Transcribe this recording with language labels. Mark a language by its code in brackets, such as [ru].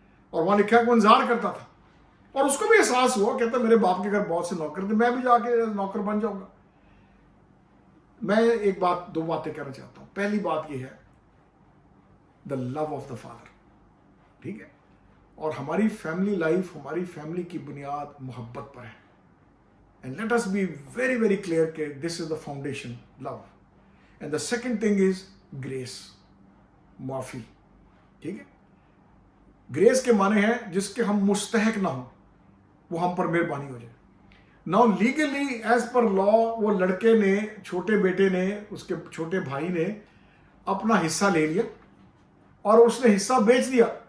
[ur] اور وہاں لکھا ہے کہ وہ انتظار کرتا تھا, اور اس کو بھی احساس ہوا, کہتا میرے باپ کے گھر بہت سے نوکر تھے, میں بھی جا کے نوکر بن جاؤں گا. میں ایک بات 2 باتیں کہنا چاہتا ہوں. پہلی بات یہ ہے [en] the love of the father, [ur] ٹھیک ہے. اور ہماری فیملی لائف, ہماری فیملی کی بنیاد محبت پر ہے. [en] And let us be very very clear کہ this is the foundation, love. And the second thing is grace, معافی, ٹھیک ہے. [ur] گریس کے معنی ہے جس کے ہم مستحق نہ ہوں, وہ ہم پر مہربانی ہو جائے. [en] now legally as per law [ur] وہ لڑکے نے, چھوٹے بیٹے نے, اس کے چھوٹے بھائی نے اپنا حصہ لے لیا اور اس نے حصہ بیچ دیا.